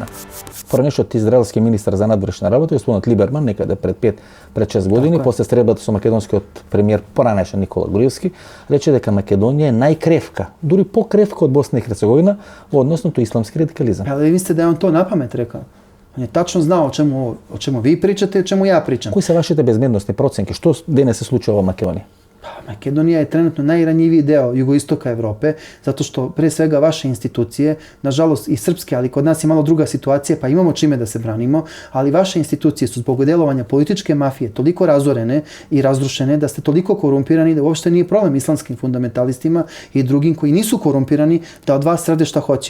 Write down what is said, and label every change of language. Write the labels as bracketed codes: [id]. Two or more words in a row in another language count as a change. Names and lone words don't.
[mk] Поранешниот израелски министар за надворешни работи, господинот Либерман, некаде пред 6 години, после средбата со македонскиот премиер поранешен Никола Груевски, рече дека Македонија е најкревка, дури покревка од Босна и Херцеговина во однос на исламски радикализам. [sr] Але ви мислите да он тоа напамет рекал? Он е тачно знал о чему ви причате и о чему ја причам. [mk] Кои се вашите безбедносни проценки? Што денес се случува во Македонија? [sr] Makedonija je trenutno najranjiviji deo jugoistoka Evrope, zato što pre svega vaše institucije, nažalost i srpske, ali kod nas je malo druga situacija, pa imamo čime da se branimo, ali vaše institucije su zbog delovanja političke mafije toliko razorene i razrušene da ste toliko korumpirani da uopšte nije problem islamskim fundamentalistima i drugim koji nisu korumpirani da od vas rade šta hoće.